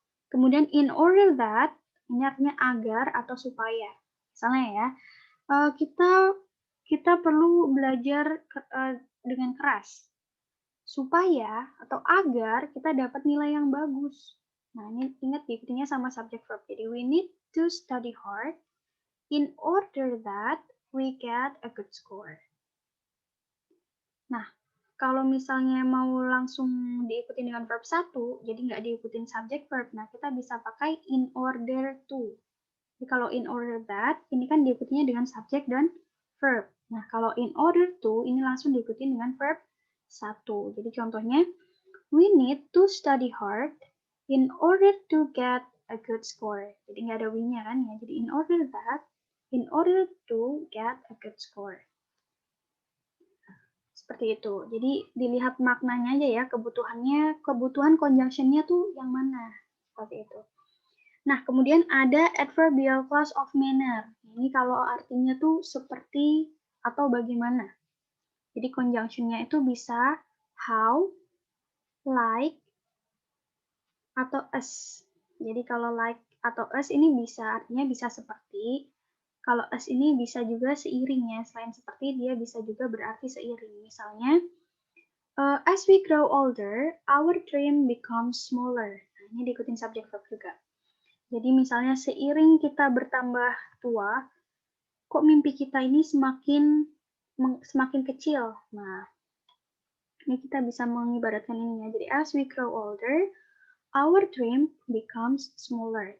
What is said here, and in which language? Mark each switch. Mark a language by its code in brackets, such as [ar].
[id] Kemudian in order that, ini artinya agar atau supaya. Misalnya ya, kita perlu belajar dengan keras supaya atau agar kita dapat nilai yang bagus. Nah, ini ingat diikutinya sama subject verb. Jadi [en] we need to study hard in order that we get a good score. [id] Nah, kalau misalnya mau langsung diikuti dengan verb 1, jadi nggak diikutin subject verb, nah kita bisa pakai in order to. Jadi kalau in order that, ini kan diikutinya dengan subject dan verb. Nah, kalau in order to, ini langsung diikuti dengan verb 1. Jadi contohnya, [en] We need to study hard in order to get a good score. [id] Jadi nggak ada we-nya kan ya. [en] Jadi in order to get a good score. [id] Seperti itu. Jadi dilihat maknanya aja ya, kebutuhan conjunction-nya tuh yang mana. Seperti itu. Nah, kemudian ada adverbial clause of manner. Ini kalau artinya tuh seperti atau bagaimana. Jadi conjunction-nya itu bisa how, like, atau as. Jadi kalau like atau as ini artinya bisa seperti. Kalau as ini bisa juga seiring ya. Selain seperti, dia bisa juga berarti seiring. Misalnya, [en] as we grow older, our dream becomes smaller. [id] Nah, ini diikutin subject verb juga. Jadi misalnya seiring kita bertambah tua, kok mimpi kita ini semakin kecil. Nah, ini kita bisa mengibaratkan ini ya. Jadi [en] as we grow older, our dream becomes smaller.